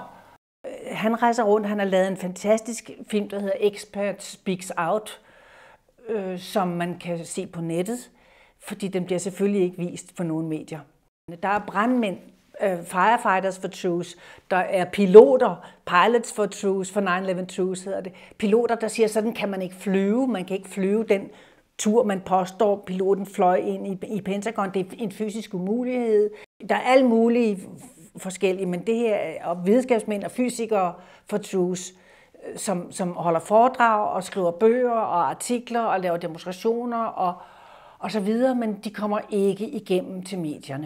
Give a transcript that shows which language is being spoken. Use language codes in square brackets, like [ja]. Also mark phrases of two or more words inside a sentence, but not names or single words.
[da] Han rejser rundt, han har lavet en fantastisk film, der hedder Expert Speaks Out, som man kan se på nettet, fordi den bliver selvfølgelig ikke vist på nogen medier. Der er brandmænd, [en] firefighters for truth, [da] der er piloter, [en] pilots for truth, for 9/11 truth [da] hedder det. Piloter, der siger, sådan kan man ikke flyve, man kan ikke flyve den tur, man påstår, piloten fløj ind i Pentagon. Det er en fysisk umulighed. Der er alle mulige forskellige, men det her er videnskabsmænd og fysikere [en] for truth, [da] som holder foredrag og skriver bøger og artikler og laver demonstrationer og så videre, men de kommer ikke igennem til medierne.